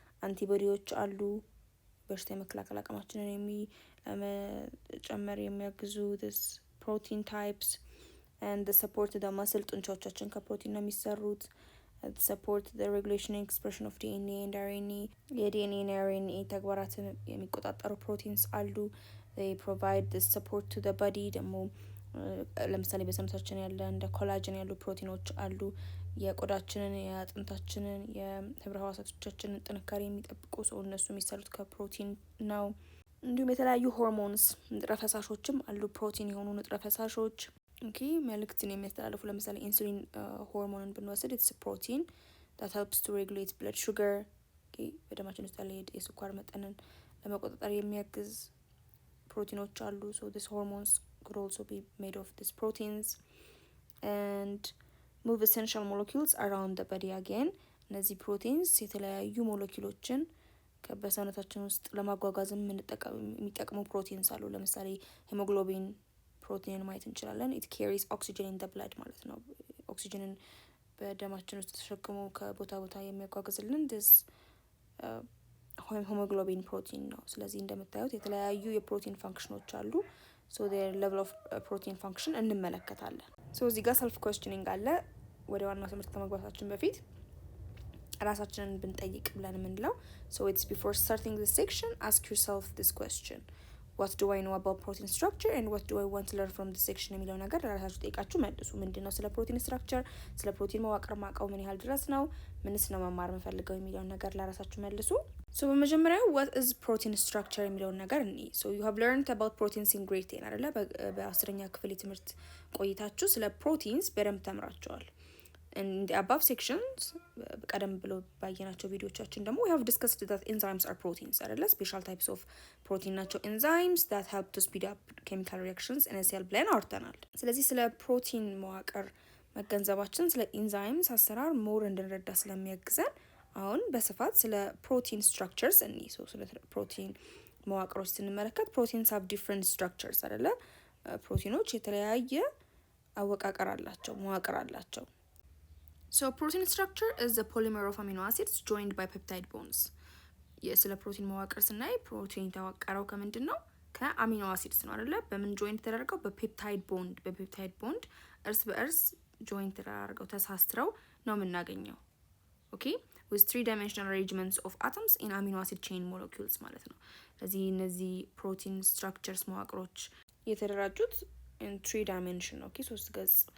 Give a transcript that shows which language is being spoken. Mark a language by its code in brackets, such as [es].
[am] አንቲቦዲዎች አሉ በሽታ የመከላከል አቅማችንን ለመጨመር የሚያግዙ [en] this protein types. and the support the muscle [am] ጡንቻዎቻችን ከፕሮቲን ነው የሚሰሩት. [en] support the regulation and expression of DNA and RNA. [am] የዲኤንኤ እና RNA ተግባራትን የሚቆጣጠሩ ፕሮቲንስ አሉ. [en] they provide the support to the body. [am] ደግሞ ለምሳሌ በሰውነታችን ያለ እንደ ኮላጅን ያሉ ፕሮቲኖች አሉ የቆዳችንን የአጥንታችንን የህብረ ህዋሳቶቻችንን ጥንካሬ የሚጠብቁ ሰው እነሱ የሚሰሩት ከፕሮቲን ነው። እንዲሁም የተለያዩ ሆርሞንስ ንጥረ ፈሳሾችም አሉ ፕሮቲን የሆኑ ንጥረ ፈሳሾች ኦኬ መልእክትን የሚያስተላልፉ ለምሳሌ ኢንሱሊን ሆርሞንን ብንወስድ ኢትስ ፕሮቲን [en] that helps to regulate blood sugar. [am] በደማችን ውስጥ ያለ የስኳር መጠንን ለመቆጣጠር የሚያግዝ ፕሮቲኖች አሉ. [en] so these hormones could also be made of these proteins and move essential molecules around the body again. [am] እነዚህ ፕሮቲንስ የተለያዩ ሞለኪውሎችን በሰውነታችን ውስጥ ለማጓጓዝ የሚጠቅሙ ፕሮቲንስ አሉ። ለምሳሌ ሄሞግሎቢን ፕሮቲንን ማየት እንችላለን. [en] it carries oxygen in the blood [am] ማለት ነው። ኦክሲጅንን በደማችን ውስጥ ተሸክሞ ከቦታ ቦታ የሚያጓጉዝልን this ሄሞግሎቢን ፕሮቲን ነው። ስለዚህ እንደምታዩት የተለያዩ የፕሮቲን ፋንክሽኖች አሉ. [en] so their level of protein function እንመለከታለን. so [am] እዚህ ጋር [en] self questioning አለ። [am] ወደ ዋናው ትምህርት ከመግባታችን በፊት ራሳችንን ብንጠይቅ ብለን የምንለው [en] so it's before starting this section ask yourself this question. what do I know about protein structure and what do I want to learn from this section [am] የሚለው ነገር ለራሳችሁ ጠይቃችሁ መልሱ። ምንድነው ስለ ፕሮቲን ስትራክቸር ስለ ፕሮቲን መዋቅር ማውቀው ምን ያህል ድረስ ነው፣ ምንስ ነው መማር የምፈልገው የሚለው ነገር ለራሳችሁ መልሱ። so በመጀመሪያው [en] what is protein structure [am] የሚለውን ነገር እንይ. [en] so you have learned about proteins in grade 10 [am] አይደለ? በ10ኛ ክፍል የትምህርት ቆይታችሁ ስለ ፕሮቲንስ በደንብ ተምራችኋል. [en] in the above sections [am] ቀደም ብሎ ባየናቸው ቪዲዮቻችን ደግሞ [en] we have discussed that enzymes are proteins አይደለ? special types of protein [am] ናቸው [en] enzymes that help to speed up chemical reactions in a cell [am] ብለን አውርተናል። ስለዚህ ስለ ፕሮቲን መዋቅር መገንዘባችን ስለ ኢንዛይምስ አሰራር ሞር እንድንረዳ ስለሚያግዘን አሁን በስፋት ስለ ፕሮቲን ስትራክቸርስ እንይ። so ስለ ፕሮቲን መዋቅሮች ስንመለከት ፕሮቲንስ [en] have different structures [am] አይደለ? ፕሮቲኖች የተለያየ አወቃቀር አላቸው መዋቅር አላቸው። [en] so protein structure is the polymer of amino acids joined by peptide bonds. [am] ስለ ፕሮቲን መዋቅር ስናይ ፕሮቲን የተዋቀረው ከምንድን ነው? ከአሚኖ አሲድስ ነው አይደለ? በምን ጆይንት ተደረገው? በፔፕታይድ ቦንድ እርስ በእርስ ጆይንት ተደረገው ተሳስረው ነው የምናገኘው። ኦኬ [en] with 3-dimensional arrangements of atoms in amino acid chain molecules [am] ማለት ነው። ስለዚህ እነዚህ ፕሮቲን ስትራክቸርስ መዋቅሮች የተደራጁት [en] in 3 dimension [am] ኦኬ 3 ገጽ